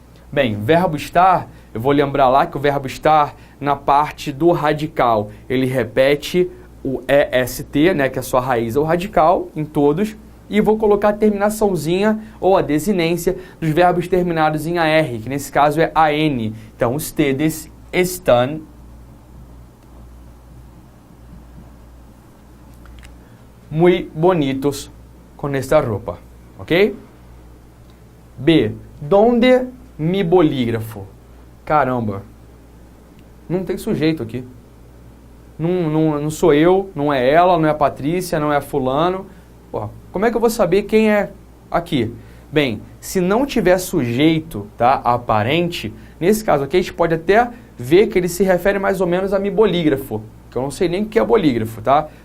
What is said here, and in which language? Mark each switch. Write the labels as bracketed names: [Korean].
[Portuguese] Bem, verbo estar, eu vou lembrar lá que o verbo estar, na parte do radical, ele repete o EST, né, que é a sua raiz, é o radical, em todos, e vou colocar a terminaçãozinha ou a desinência dos verbos terminados em AR, que nesse caso é AN. Então, [Spanish] ustedes están muy bonitos con esta [Portuguese] roupa, [Spanish] ok? B. Donde mi bolígrafo? [Portuguese] Caramba, não tem sujeito aqui. Não sou eu, não é ela, não é a Patrícia, não é a fulano. Pô, como é que eu vou saber quem é aqui? Bem, se não tiver sujeito, tá, aparente, nesse caso aqui a gente pode até ver que ele se refere mais ou menos a [Spanish] mi bolígrafo, [Portuguese] que eu não sei nem o que é bolígrafo, tá?